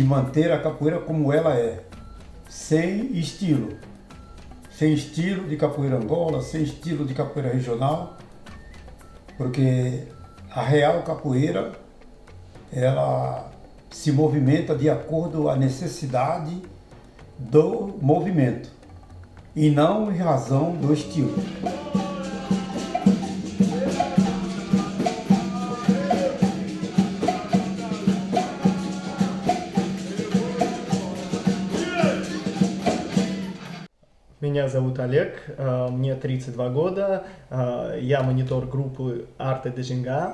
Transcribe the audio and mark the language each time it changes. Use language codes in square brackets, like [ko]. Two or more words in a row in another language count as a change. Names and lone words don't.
[pt] manter a capoeira como ela é, sem estilo de capoeira Angola, sem estilo de capoeira regional, porque a real capoeira ela se movimenta de acordo com a necessidade do movimento e não em razão do estilo. [ru] Меня зовут Олег, мне 32 года, я монитор группы Арте де Женга.